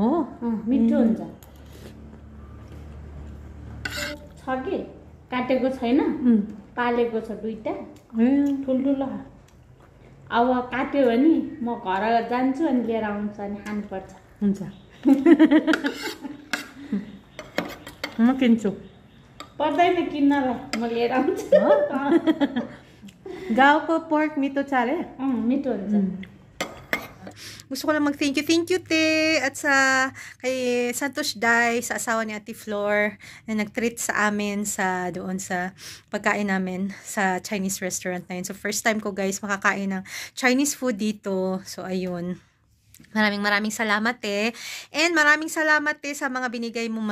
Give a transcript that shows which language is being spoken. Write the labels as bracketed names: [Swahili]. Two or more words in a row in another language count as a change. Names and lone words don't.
[Nepali] मिठो हुन्छ छ कि काटेको छैन पालेको छ दुईटा ठुल्ठुलो अब काट्यो भने म घर जान्छु अनि लिएर आउँछु अनि खानुपर्छ हुन्छ म किन्छु पर्दैन किन्नलाई म लिएर आउँछु गाउँको पर्क मिठो छ रे मिठो हुन्छ [Filipino] Gusto ko lang mag- [English] thank you [Filipino] te at sa kay Santos Day sa asawa ni Ate Flor na nag-treat sa amin sa doon sa pagkain namin sa [English] Chinese restaurant [Filipino] na yun. So [English] first time [Filipino] ko guys makakain ng [English] Chinese food [Filipino] dito. So ayun. Maraming salamat and maraming salamat sa mga binigay mo.